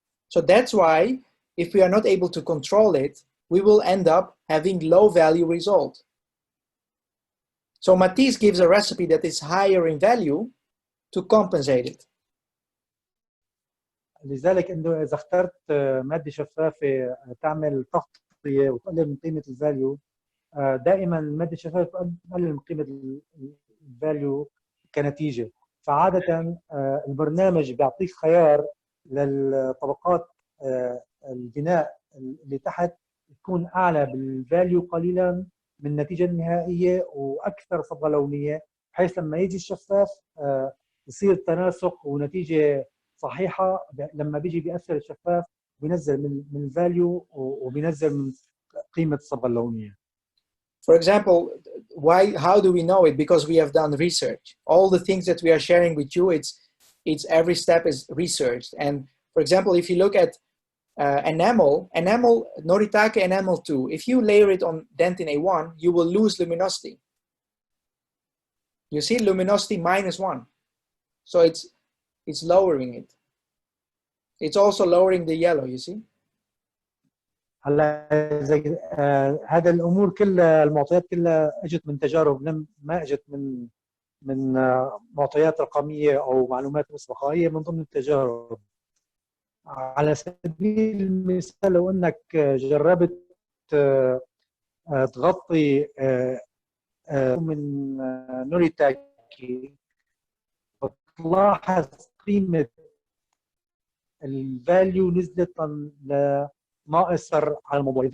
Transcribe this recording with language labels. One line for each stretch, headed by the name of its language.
English: So that's why if we are not able to control it, we will end up having low value result. So Matisse gives a recipe that is higher in value to compensate it.
Arabic: لذلك انه اذا اخترت ماده شفافه تعمل تغطيه وتقلل من قيمه الفاليو، دائما الماده الشفافه تقلل من قيمه الفاليو كنتيجه. فعاده البرنامج بيعطيك خيار للطبقات البناء اللي تحت تكون اعلى بالفاليو قليلا من النتيجه النهائيه واكثر صبغه لونيه، بحيث لما يجي الشفاف يصير تناسق ونتيجه صحيحه. لما بيجي بياثر الشفاف بينزل من الفاليو وبينزل من قيمه الصبغه اللونيه.
English: For example, how do we know it? Because we have done research. All the things that we are sharing with you, it's every step is researched. And for example, if you look at enamel, Noritake enamel 2, if you layer it on dentin A1, you will lose luminosity. You see luminosity -1. So it's lowering it. It's also lowering the yellow, you see.
Arabic: هلا هذا الامور كلها، المعطيات كلها اجت من تجارب، ما اجت من معطيات رقميه او معلومات مسبقه، هي من ضمن التجارب. على سبيل المثال لو انك جربت تغطي من نوريتاكي بتلاحظ قيمه الفاليو نزلت لناقص على الموضوع.